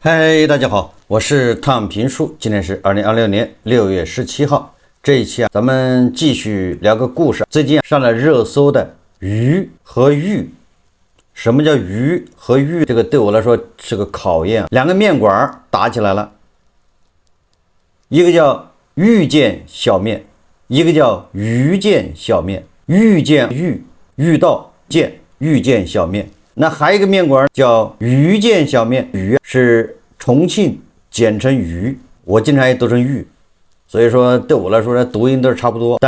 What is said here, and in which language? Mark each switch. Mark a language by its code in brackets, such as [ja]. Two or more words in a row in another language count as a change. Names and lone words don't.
[zh] 嗨，大家好，我是汤平叔，今天是2026年6月17号。這一期咱們繼續聊個故事。最近上了熱搜的魚和玉。什麼叫魚和玉？這個對我來說是個考驗。兩個麵館打起來了，一個叫玉見小麵，一個叫魚見小麵。玉見玉，玉道見，玉見小麵。那還有一個麵館叫魚見小麵，魚是重慶簡稱魚，我經常也讀成玉，所以說對我來說讀音都是差不多。